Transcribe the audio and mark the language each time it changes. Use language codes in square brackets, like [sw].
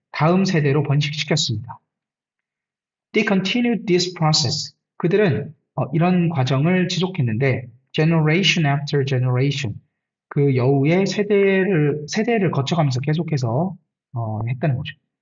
[ko] 다음 세대로 번식시켰습니다. [en] They continued this process. [ko] 그들은 이런 과정을 지속했는데 [en] generation after generation. [ko] 그 여우의 세대를 거쳐가면서 계속해서 했다는 거죠.